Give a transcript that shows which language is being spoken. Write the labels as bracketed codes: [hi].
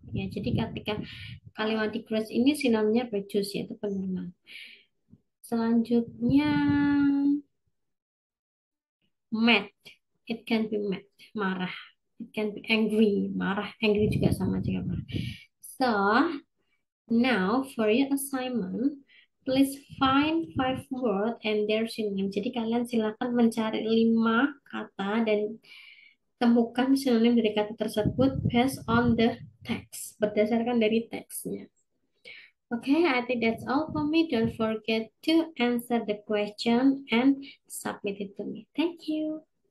[id] Ya, jadi ketika kalimat decrease ini sinonimnya reduce yaitu penurunan. Selanjutnya mad. [en] It can be mad, marah. It can be angry, marah. [id] Angry juga sama juga marah. [en] So, now for your assignment, please find 5 words and their synonym. [id] Jadi kalian silakan mencari 5 kata dan temukan sinonim dari kata tersebut [en] based on the text, [id] berdasarkan dari teksnya. [en] Okay, I think that's all for me. Don't forget to answer the question and submit it to me. Thank you.